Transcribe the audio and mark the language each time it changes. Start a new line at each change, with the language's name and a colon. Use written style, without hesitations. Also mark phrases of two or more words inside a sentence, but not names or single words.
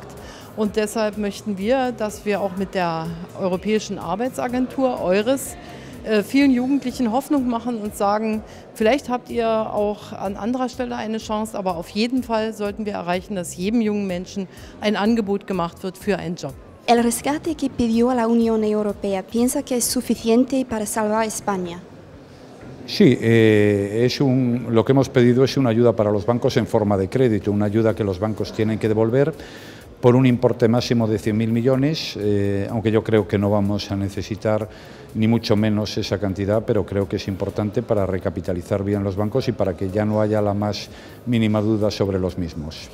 German: Und deshalb möchten wir, dass wir auch mit der Europäischen Arbeitsagentur, EURES, vielen Jugendlichen Hoffnung machen und sagen, vielleicht habt ihr auch an anderer Stelle eine Chance, aber auf jeden Fall sollten wir erreichen, dass jedem jungen Menschen ein Angebot gemacht wird für einen Job.
Spanish: El rescate que pidió a la Unión Europea, ¿piensa que es suficiente para salvar España? Sí, lo que hemos pedido es una ayuda para los bancos en forma de crédito, una ayuda que los bancos tienen que devolver por un importe máximo de 100.000 millones, aunque yo creo que no vamos a necesitar ni mucho menos esa cantidad, pero creo que es importante para recapitalizar bien los bancos y para que ya no haya la más mínima duda sobre los mismos.